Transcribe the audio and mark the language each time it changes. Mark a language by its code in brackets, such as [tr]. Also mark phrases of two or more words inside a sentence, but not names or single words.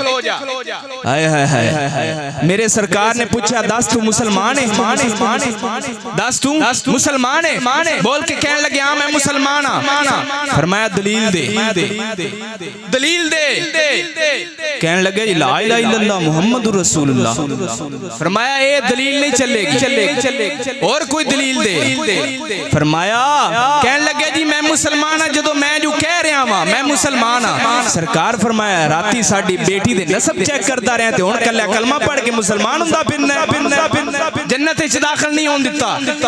[pa] ہائے ہائے ہائے، میرے سرکار نے پوچھا دس تو مسلمان ہے? دس تو مسلمان ہے? بول کے کہنے لگے ہاں میں مسلمان ہاں. فرمایا دلیل دے، دلیل دے. کہنے لگے [ar] لا إله إلا الله محمد رسول الله. [pa] فرمایا اے دلیل نہیں چلے گی، اور کوئی دلیل دے. فرمایا کہنے لگے جی میں مسلمان ہاں، جدوں میں جو کہہ رہا واں میں مسلمان ہاں. سرکار فرمایا راتی ساڈی بیٹی دے نسب چیک کردا رہا تے ہن کلا کلمہ پڑھ کے مسلمان ہوندا پھرنا، جنت وچ داخل نہیں ہون دتا.